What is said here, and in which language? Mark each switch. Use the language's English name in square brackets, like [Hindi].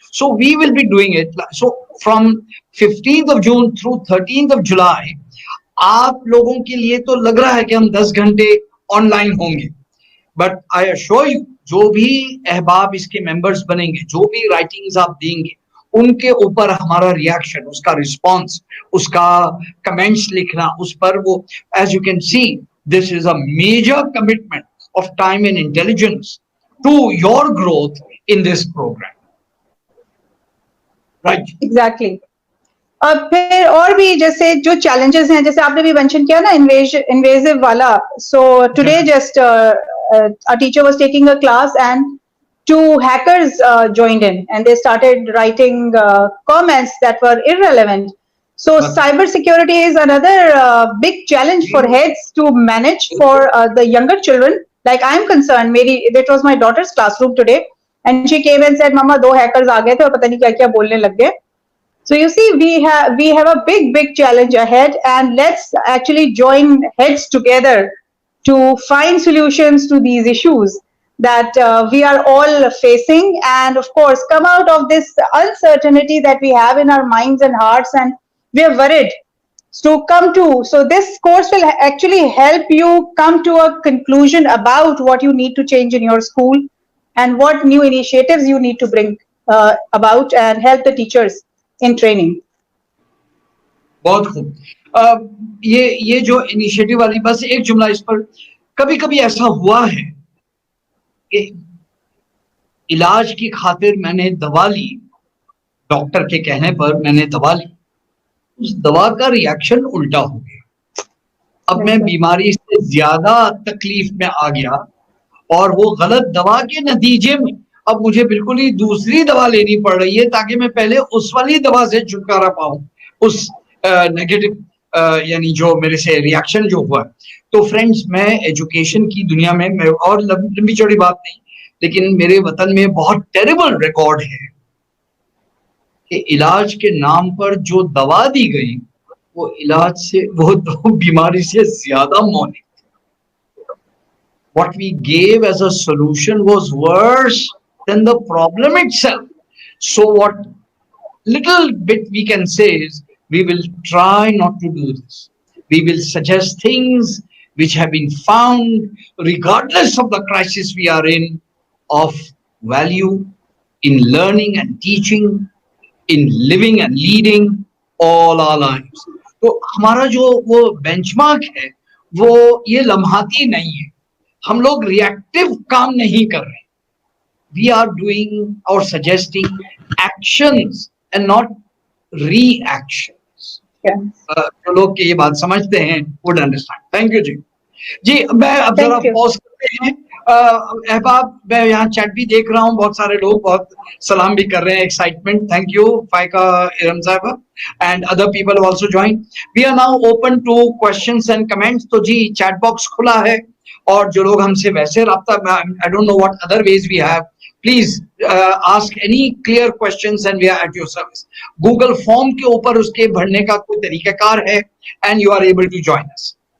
[English] So we will be doing it. So from 15th of June through 13th of July [Urdu] آپ لوگوں کے لیے تو لگ رہا ہے کہ ہم 10 گھنٹے آن لائن ہوں گے, [English] but I assure you [Urdu] جو بھی احباب اس کے ممبرز بنیں گے, جو بھی رائٹنگز آپ دیں گے, ان کے اوپر ہمارا ریاکشن, اس کا رسپانس, اس کا کمنٹس لکھنا اس پر وہ [English] As you can see this is a major commitment of time and intelligence to your growth in this program. [Urdu] Right. Exactly. اور پھر اور بھی جیسے جو چیلنجز ہیں, جیسے آپ نے بھی مینشن کیا نا انویزو والا. [English] So today just a teacher was taking a class and two hackers joined in and they started writing comments that were irrelevant. So cyber security is another big challenge for heads to manage for the younger children. Like I'm concerned, maybe that was my daughter's classroom today and she came and said, Mama, [Urdu] do hackers aa gaye the aur pata nahi kya kya bolne lag gaye. [English] So you see, we have a big challenge ahead, and let's actually join heads together to find solutions to these issues that we are all facing, and of course come out of this uncertainty that we have in our minds and hearts, and we are worried. So this course will actually help you come to a conclusion about what you need to change in your school and what new initiatives you need to bring about and help the teachers in training. [Urdu] بہت خوب. یہ جو initiative والی, بس ایک جملہ اس پر, کبھی کبھی ایسا ہوا ہے کہ علاج کی خاطر میں نے دوا لی, ڈاکٹر کے کہنے پر میں نے دوا لی, اس دوا کا ریاکشن الٹا ہو گیا. اب میں بیماری سے زیادہ تکلیف میں آ گیا اور وہ غلط دوا کے نتیجے میں اب مجھے بالکل ہی دوسری دوا لینی پڑ رہی ہے تاکہ میں پہلے اس والی دوا سے چھٹکارا پاؤں, اس نیگیٹو یعنی جو میرے سے ریاکشن جو ہوا. تو فرینڈز, میں ایجوکیشن کی دنیا میں اور لمبی چوڑی بات نہیں, لیکن میرے وطن میں بہت ٹیریبل ریکارڈ ہے کہ علاج کے نام پر جو دوا دی گئی وہ علاج سے, وہ بیماری سے زیادہ Muni. [English] What we gave as a solution was worse than the problem itself. So what little bit we can say is we will try not to do this. We will suggest things which have been found, regardless of the crisis we are in, of value in learning and teaching, in living and leading all our lives. [Urdu] تو ہمارا جو وہ bench mark ہے وہ یہ لمحاتی نہیں ہے, ہم لوگ ریئیکٹو کام نہیں کر رہے. [English] We are doing اور suggesting actions and not reactions. [Urdu] جو لوگ یہ بات سمجھتے ہیں [English] Would understand. Thank you [Urdu] جی. جی میں اب ذرا پوز کرتے ہیں. احباب, میں یہاں چیٹ بھی دیکھ رہا ہوں, بہت سارے لوگ بہت سلام بھی کر رہے ہیں, ایکسائٹمنٹ. [English] Thank you Faiqa Iram صاحبہ and other people also join. We are now open to questions and comments. [Urdu] تو جی چیٹ باکس کھلا ہے اور جو لوگ ہم سے ویسے رابطہ, [English] I don't know what other ways we have, please ask any clear questions and we are at your service. [Urdu] Google form کے اوپر اس کے بھرنے کا کوئی طریقہ کار ہے [English] and you are able to join us.